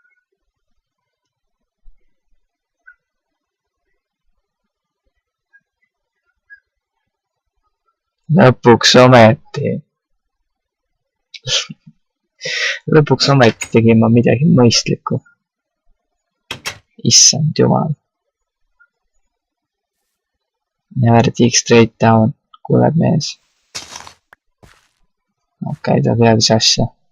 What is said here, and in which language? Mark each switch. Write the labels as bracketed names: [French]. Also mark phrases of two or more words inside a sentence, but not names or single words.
[Estonian] Lõpuks ometi. Lõpuks ometi tegin ma midagi mõistlikku. Issand jumal. [English] Never dig straight down, [Estonian] kuuleb mees. Okei, ta teadis asja.